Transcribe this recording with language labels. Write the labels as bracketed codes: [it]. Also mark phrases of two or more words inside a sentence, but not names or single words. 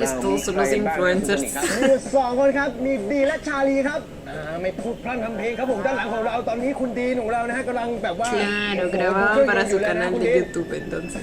[en] It's [th] มี [en] also [th] ใคร [es] los [th] บ้าง [en] influencers [th] ครับมีอยู่สองคนครับมีดีและชาลีครับไม่พูดพร่ำทำเพลงครับผมด้านหลังของเราตอนนี้คุณดีของเรานะฮะกำลังแบบว่า [es] Claro, grababan para su canal de YouTube entonces.